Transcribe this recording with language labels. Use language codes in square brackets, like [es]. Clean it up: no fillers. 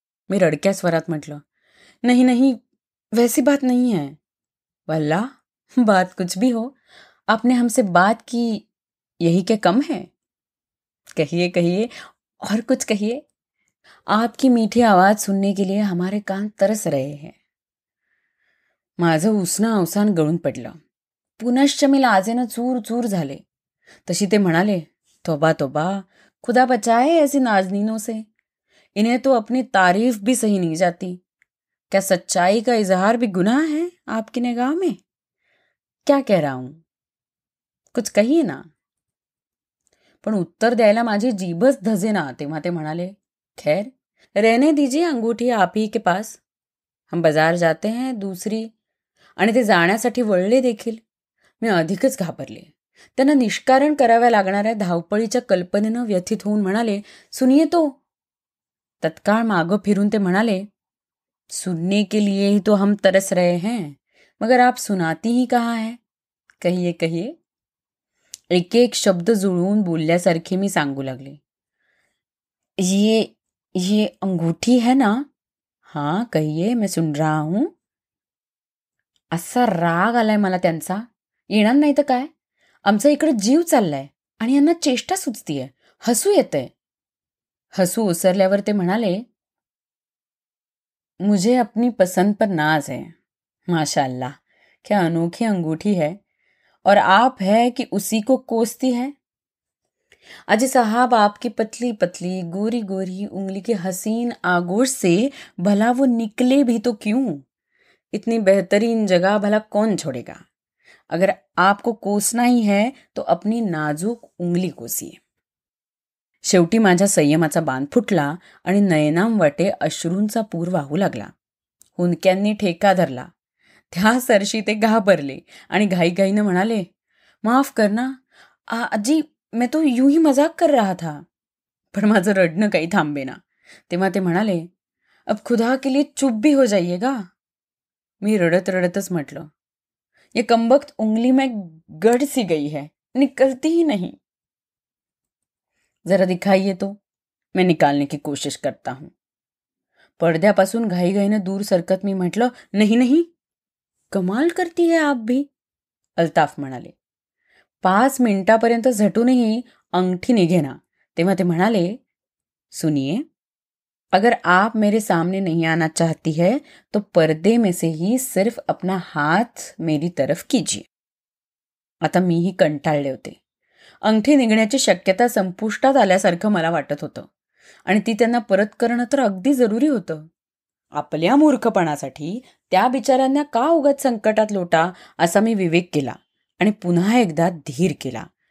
[mr] मी रडक्या स्वरात म्हटलं, [hi] नहीं नहीं, वैसी बात नहीं है. वल्ला, बात कुछ भी हो, आपने हमसे बात की, यही क्या कम है. कहिए कहिए, और कुछ कहिए. आपकी मीठी आवाज सुनने के लिए हमारे कान तरस रहे हैं. [mr] माझं उसनं अवसान गळून पडलं. पुनश्च मी लाजेनं चूर चूर झाले. तशी ते म्हणाले, [hi] तोबा तोबा, खुदा बचाए ऐसी नाजनीनों से. इन्हें तो अपनी तारीफ भी सही नहीं जाती. क्या सच्चाई का इजहार भी गुनाह है आपकी निगाह में. क्या कह रहा हूं, कुछ कहिए ना. [mr] पण उत्तर द्यायला माझी जीभच धजेना. तेव्हा ते म्हणाले, [hi] खैर रहने दीजिए अंगूठी आप ही के पास, हम बाजार जाते हैं दूसरी. [mr] आणि ते जाण्यासाठी वळले देखील. मी अधिकच घाबरले. त्यांना निष्कारण कराव्या लागणाऱ्या धावपळीच्या कल्पनेनं व्यथित होऊन म्हणाले, [hi] सुनिये तो. [mr] तत्काळ मागं फिरून ते म्हणाले, [hi] सुनने के लिए ही तो हम तरस रहे हैं, मगर आप सुनाती ही कहाँ है. कहिए कहिए. [mr] एक एक शब्द जुळवून बोलल्यासारखे मी सांगू लागले. [hi] ये अंगूठी है ना. हाँ कहिए, मैं सुन रहा हूं. [mr] असा राग आलाय मला त्यांचा. येणार नाही तर काय. आमचा इकडे जीव चाललाय आणि यांना चेष्टा सुचतीये, हसू येतंय. हसू ओसरल्यावर ते म्हणाले, [hi] मुझे अपनी पसंद पर नाज है. माशाअल्लाह, क्या अनोखी अंगूठी है, और आप है कि उसी को कोसती है. अजी साहब, आपकी पतली पतली गोरी गोरी उंगली की हसीन आगोश से भला वो निकले भी तो क्यों. इतनी बेहतरीन जगह भला कौन छोड़ेगा. अगर आपको कोसना ही है तो अपनी नाजुक उंगली कोसिए. [mr] शेवटी माझ्या संयमाचा बांध फुटला आणि नयनांवाटे अश्रूंचा पूर वाहू लागला. हुंदक्यांनी ठेका धरला. त्या सरशी ते घाबरले आणि घाईघाईनं म्हणाले, [hi] माफ करना आजी, मैं तो यूं ही मजाक कर रहा था. [mr] पण माझं रडणं काही थांबेना. तेव्हा ते म्हणाले, [hi] अब खुदा के लिए चुप भी हो जाइएगा. [mr] मी रडत रडतच म्हटलं, [hi] ये कमबख्त उंगली में गड़ सी गई है, निकलती ही नहीं. जरा दिखाइए तो. मैं निकालने की कोशिश करता हूं. [mr] पडद्यापासून घाईघाईनं दूर सरकत मी म्हटलं, [hi] नहीं नहीं, कमाल करती है आप भी. [mr] अल्ताफ म्हणाले. 5 मिनिटापर्यंत झटूनही अंगठी निघेना. तेव्हा ते म्हणाले, [hi] सुनिए, अगर आप मेरे सामने नहीं आना चाहती है तो पर्दे में से ही सिर्फ अपना हाथ मेरी तरफ कीजिए. [mr] आता मीही कंटाळले होते. अंगठी निघण्याची शक्यता संपुष्टात आल्यासारखं मला वाटत होतं आणि ती त्यांना परत करणं तर अगदी जरुरी होतं. आपल्या मूर्खपणासाठी त्या बिचाऱ्यांना का उगाच संकटात लोटा असा मी विवेक केला आणि पुन्हा एकदा धीर केला.